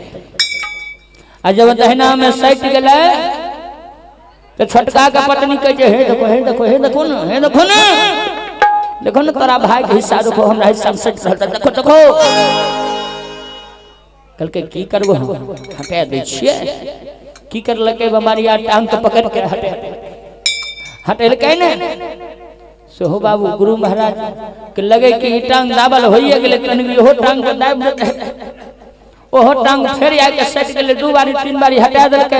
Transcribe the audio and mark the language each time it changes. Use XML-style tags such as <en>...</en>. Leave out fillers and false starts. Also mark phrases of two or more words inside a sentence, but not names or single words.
<mai>आ जब दहिना में सट गेलै तो छोटका के पत्नी कहे हे देखो हे देखो हे देखो ना हे देखो ना देखो ना तोरा भाई के हिस्सा देखो हमरा हिस्सा में सट रहल देखो देखो। कल के की करबो हटा दै छियै। की करलकै बमरिया टांग के पकड़ के हटेलकै ने सेहो बाबू गुरु महाराज के लगे कि ई टांग दाबल होइए गेलै कनी ओहो टांग के दाब देतै। ओहो टांग फेर आके सट गेलै। 2 बारी 3 बारी हटा देलकै।</mai>